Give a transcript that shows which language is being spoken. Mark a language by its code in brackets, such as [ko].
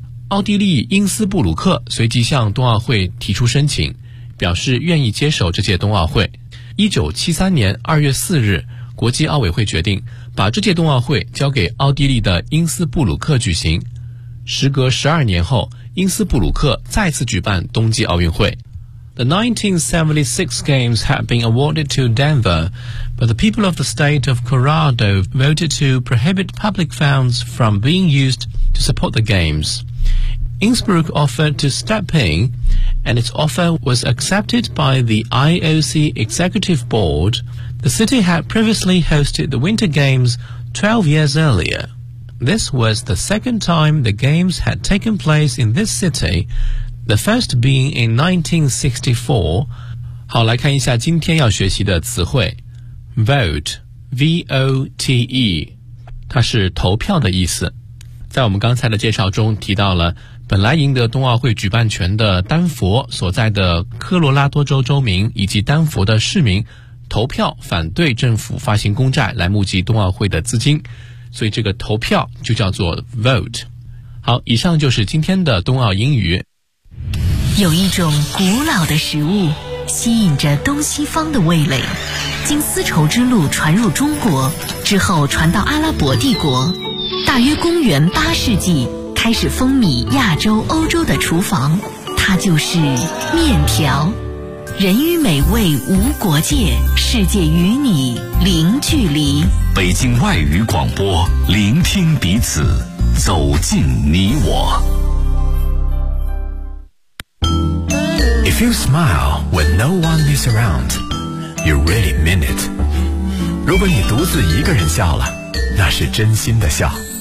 [zh] 奥地利因斯布鲁克随即向冬奥会提出申请，表示愿意接手这届冬奥会。 1973年2月4日国际奥委会决定把这届冬奥会交给奥地利的因斯布鲁克举行。时隔12年后，因斯布鲁克再次举办冬季奥运会。 [en] The 1976 Games had been awarded to Denver, but the people of the state of Colorado voted to prohibit public funds from being used to support the Games. Innsbruck offered to step inAnd its offer was accepted by the IOC Executive Board. The city had previously hosted the Winter Games 12 years earlier. This was the second time the Games had taken place in this city, the first being in 1964. [zh] 好，来看一下今天要学习的词汇。 Vote, V-O-T-E, 它是投票的意思。在我们刚才的介绍中提到了本来赢得冬奥会举办权的丹佛所在的科罗拉多州州民以及丹佛的市民投票反对政府发行公债来募集冬奥会的资金，所以这个投票就叫做 vote。好，以上就是今天的冬奥英语。有一种古老的食物吸引着东西方的味蕾，经丝绸之路传入中国之后传到阿拉伯帝国，大约公元八世纪开始风靡亚洲欧洲的厨房，它就是面条。人与美味无国界，世界与你零距离。北京外语广播，聆听彼此，走进你我。 [en] If you smile when no one is around, you really mean it. [zh] 如果你独自一个人笑了，那是真心的笑。